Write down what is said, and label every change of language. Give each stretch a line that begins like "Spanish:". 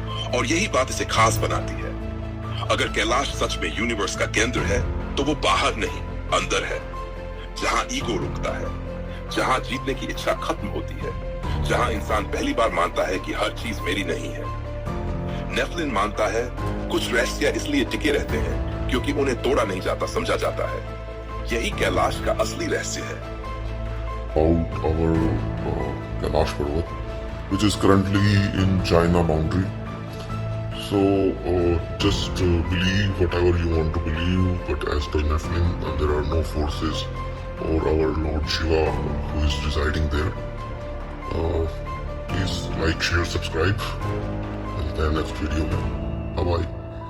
Hindi: और यही बात इसे खास बनाती है। अगर कैलाश सच में यूनिवर्स का केंद्र है तो वो बाहर नहीं, अंदर है, जहां ईगो रुकता है, जहां जीतने की इच्छा खत्म होती है, जहां इंसान पहली बार मानता है कि हर चीज मेरी नहीं है। नेफ्लिन मानता है कुछ रहस्य इसलिए टिके रहते हैं क्योंकि उन्हें तोड़ा नहीं जाता, समझा जाता है। यही कैलाश का असली रहस्य है।
English: About our Kailash Parvat, which is currently in China boundary. So just believe whatever you want to believe, but as per Nephilim, there are no forces or our Lord Shiva who is residing there. Please like, share, subscribe.
Hindi: मिलते हैं next video में।
English: Bye bye.